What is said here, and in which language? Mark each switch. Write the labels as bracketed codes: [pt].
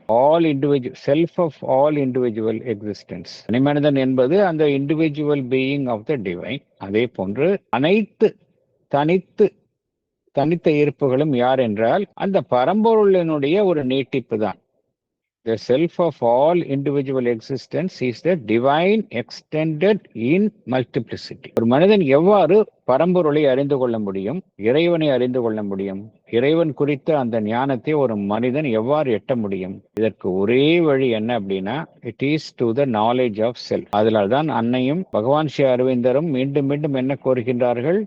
[en] All individual, self of all individual existence. [ta] தனிமனிதன் என்பது அந்த [en] Individual being of the divine. [ta] அதே போன்று அனைத்து தனித்த இருப்புகளும் யார் என்றால் அந்த பரம்பொருளினுடைய ஒரு நீட்டிப்பு தான். [en] The self of all individual existence is the divine extended in multiplicity. [ta] ஒரு மனிதன் எவ்வாறு பரம்பொருளை அறிந்து கொள்ள முடியும், இறைவனை அறிந்து கொள்ள முடியும், இறைவன் குறித்த அந்த ஞானத்தை ஒரு மனிதன் எவ்வாறு எட்ட முடியும்? இதற்கு ஒரே வழி என்ன அப்படின்னா, [en] It is to the knowledge of self. [ta] அதனால் தான் அன்னையும் பகவான் ஸ்ரீ அரவிந்தரும் மீண்டும் மீண்டும் என்ன கோருகின்றார்கள்?